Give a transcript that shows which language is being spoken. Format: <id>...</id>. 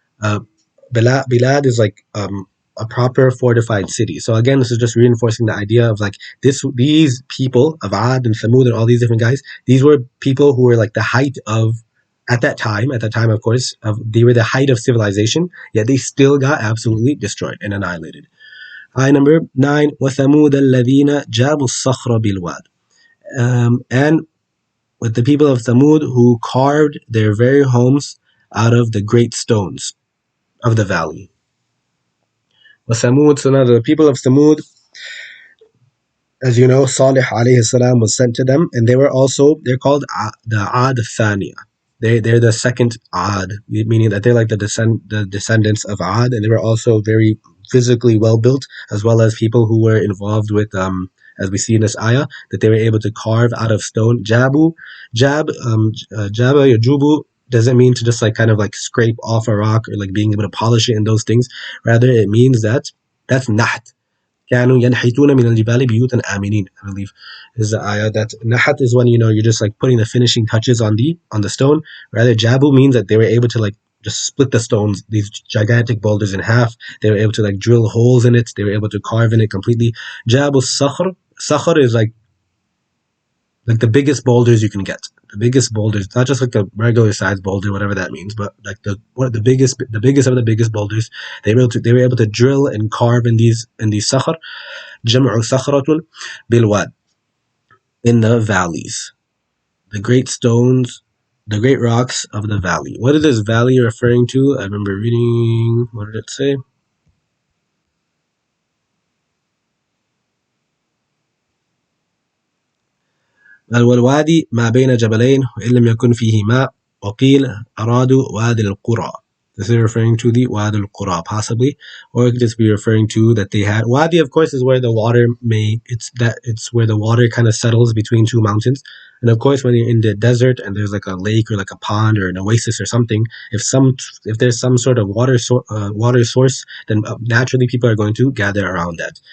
<en>Uh, bilad is like a proper fortified city. So again, this is just reinforcing the idea of like these people of Ad and Thamud and all these different guys. These were people who were like the height of at that time, of course, they were the height of civilization, yet they still got absolutely destroyed and annihilated. Ayah number 9,</en> <ar>وَثَمُودَ الَّذِينَ جَابُوا الصَّخْرَ بِالْوَادِ.</ar> <en>And with the people of Thamud who carved their very homes out of the great stones of the valley. وَثَمُود, so now the people of Thamud, as you know, Salih alayhi salam was sent to them, and they're called the Ad Thaniya. They're the second Ad, meaning that they're like the descendants of Ad, and they were also very physically well built, as well as people who were involved with, as we see in this ayah, that they were able to carve out of stone. Jaba, yajubu doesn't mean to just like kind of like scrape off a rock or like being able to polish it and those things. Rather, it means that's naht.</en> <ar>كانوا ينحتون من الجبال بيوتا آمنين,</ar> <en>I believe is the ayah. That nahat is when you're just like putting the finishing touches on the stone. Rather, jabu means that they were able to like just split the stones, these gigantic boulders, in half. They were able to like drill holes in it. They were able to carve in it completely. Jabu sakhr is like the biggest boulders you can get. The biggest boulders, not just like a regular size boulder, whatever that means, but like the biggest of the biggest boulders. They were able to drill and carve in these sakhr. Jam'u sakhratun bilwad, in the valleys, the great stones, the great rocks of the valley. What is this valley referring to? I remember reading, what did it say?</en> <ar>والوادي ما بين جبلين وإن لم يكن فيه ماء وقيل أرادوا وادي القرى.</ar> <en>This is referring to the Wadi al-Qura, possibly, or it could just be referring to that they had Wadi. Of course, is where the water it's where the water kind of settles between two mountains. And of course, when you're in the desert and there's like a lake or like a pond or an oasis or something, if there's some sort of water source, then naturally people are going to gather around that.</en>